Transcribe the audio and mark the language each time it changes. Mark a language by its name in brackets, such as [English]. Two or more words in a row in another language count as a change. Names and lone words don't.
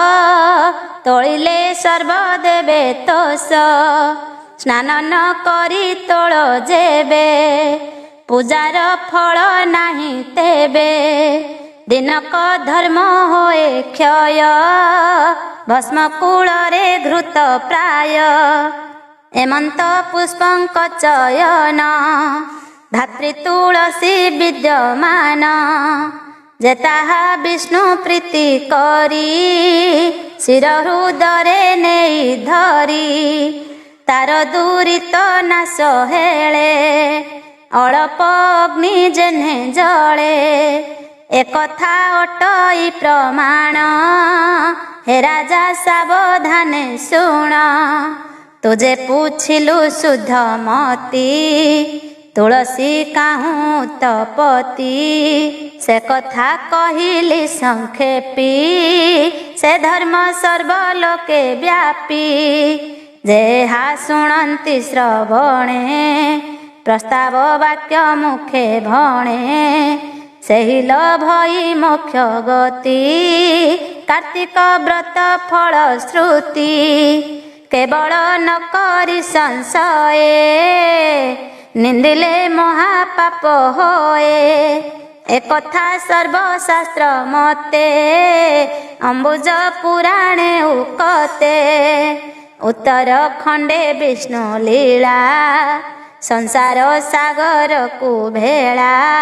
[Odia] ତୋଳିଲେ ସର୍ବ ଦେବେ ତୋଷ ସ୍ନାନ ନ କରି ତୋଳ ଯେବେ ପୂଜାର ଫଳ ନାହିଁ ତେବେ ଦିନକ ଧର୍ମ ହୋଏ କ୍ଷୟ ଭସ୍ମ କୂଳରେ ଘୃତ ପ୍ରାୟ ଏମନ୍ତ ପୁଷ୍ପଙ୍କ ଚୟନ ଧାତ୍ରୀ ତୁଳସୀ ବିଦ୍ୟମାନ ଯେ ତାହା ବିଷ୍ଣୁ ପ୍ରୀତି କରି ଶିର ହୃଦରେ ନେଇ ଧରି ତାର ଦୁରିତ ନାଶ ହେଲେ ଅଳ୍ପ ଅଗ୍ନି ଯେନେ ଜଳେ ଏକଥା ଅଟଇ ପ୍ରମାଣ ହେ ରାଜା ସାବଧାନେ ଶୁଣ ତୁଝେ ପୁଛିଲୁ ଶୁଦ୍ଧ ମତି ତୁଳସୀ କାହୁ ତପତି ସେ କଥା କହିଲି ସଂକ୍ଷେପି ସେ ଧର୍ମ ସର୍ବଲୋକେ ବ୍ୟାପୀ ଯେହା ଶୁଣନ୍ତି ଶ୍ରବଣେ ପ୍ରସ୍ତାବ ବାକ୍ୟ ମୁଖେ ଭଣେ ସେହି ଲଭଇ ମୋକ୍ଷ ଗତି କାର୍ତ୍ତିକ ବ୍ରତ ଫଳ ଶ୍ରୁତି କେବଳ ନ କରି ସଂଶୟେ ନିନ୍ଦିଲେ ମହାପାପ ହୋଏ ଏକଥା ସର୍ବଶାସ୍ତ୍ର ମତେ ଅମ୍ବୁଜ ପୁରାଣେ ଉକ୍ତେ ଉତ୍ତରଖଣ୍ଡେ ବିଷ୍ଣୁ ଲୀଳା ସଂସାର ସାଗର କୋ ଭେଳା